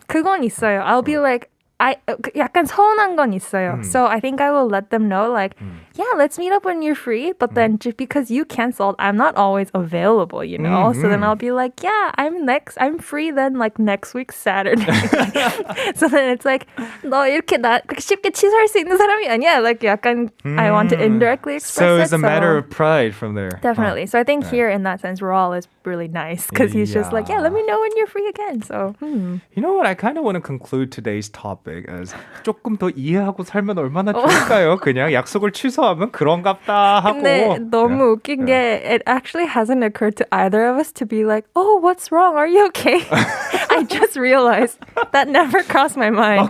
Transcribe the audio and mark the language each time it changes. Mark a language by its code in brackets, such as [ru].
[ko] 그건 있어요. [en] I'll be like, [ko] 약간 서운한 건 있어요. [en] So I think I will let them know, like, yeah, let's meet up when you're free. But then just because you canceled, I'm not always available, you know? So then I'll be like, yeah, I'm free then, like, next week, Saturday. So then it's like, [ko] 너 이렇게 쉽게 취소할 수 있는 사람이 아니야. [en] Like, 약간, I want to indirectly express so it. it's a matter of pride from there. Definitely. So I think here, in that sense, Raul is really nice because he's just like, yeah, let me know when you're free again. So, You know what? I kind of want to conclude today's topic as [ko] 조금 더 이해하고 살면 얼마나 좋을까요? 그냥 약속을 취소하면 그런갑다 하고. 근데 너무 웃긴 게 [en] it actually hasn't occurred to either of us to be like, oh, what's wrong? Are you okay? I just realized that never crossed my mind.